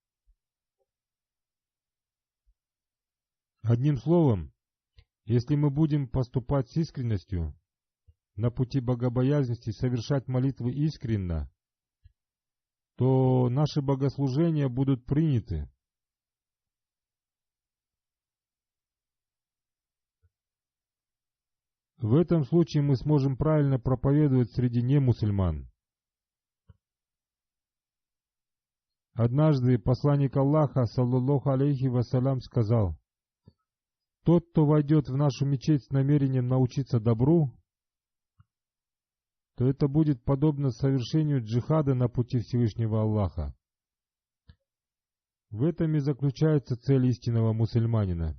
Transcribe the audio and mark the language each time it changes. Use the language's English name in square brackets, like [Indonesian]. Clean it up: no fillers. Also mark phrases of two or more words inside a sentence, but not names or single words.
[Russian] Одним словом, если мы будем поступать с искренностью на пути богобоязненности, совершать молитвы искренно, то наши богослужения будут приняты. В этом случае мы сможем правильно проповедовать среди немусульман. Однажды посланник Аллаха, [Arabic] صلى الله عليه وسلم, [Russian] сказал: «Тот, кто войдет в нашу мечеть с намерением научиться добру, то это будет подобно совершению джихада на пути Всевышнего Аллаха». В этом и заключается цель истинного мусульманина.